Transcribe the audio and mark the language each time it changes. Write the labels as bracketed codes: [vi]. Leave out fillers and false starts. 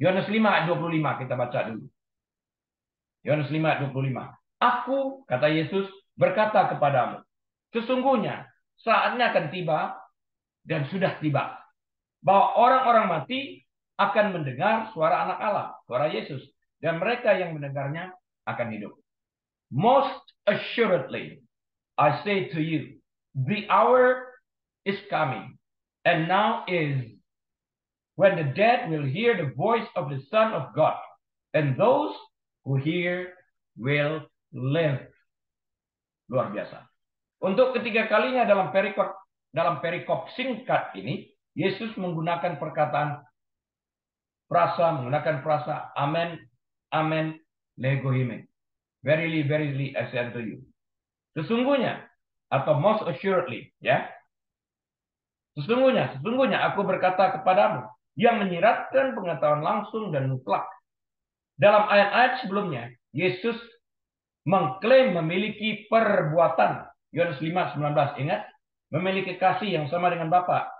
[id] Yohanes 5 ayat 25 kita baca dulu. Yohanes 5 ayat 25. Aku, kata Yesus, berkata kepadamu, sesungguhnya saatnya akan tiba dan sudah tiba bahwa orang-orang mati akan mendengar suara anak Allah, suara Yesus. Dan mereka yang mendengarnya akan hidup. [en] Most assuredly, I say to you, the hour is coming, and now is, when the dead will hear the voice of the Son of God, and those who hear will live. [id] Luar biasa. Untuk ketiga kalinya dalam perikop singkat ini, Yesus menggunakan menggunakan frasa amen, amen, legohime. [en] Verily, verily, I say unto you. [id] Sesungguhnya, atau [en] most assuredly, [id] ya. Sesungguhnya aku berkata kepadamu, yang menyiratkan pengetahuan langsung dan mutlak. Dalam ayat-ayat sebelumnya, Yesus mengklaim memiliki perbuatan. Yohanes 5:19, ingat? Memiliki kasih yang sama dengan Bapa.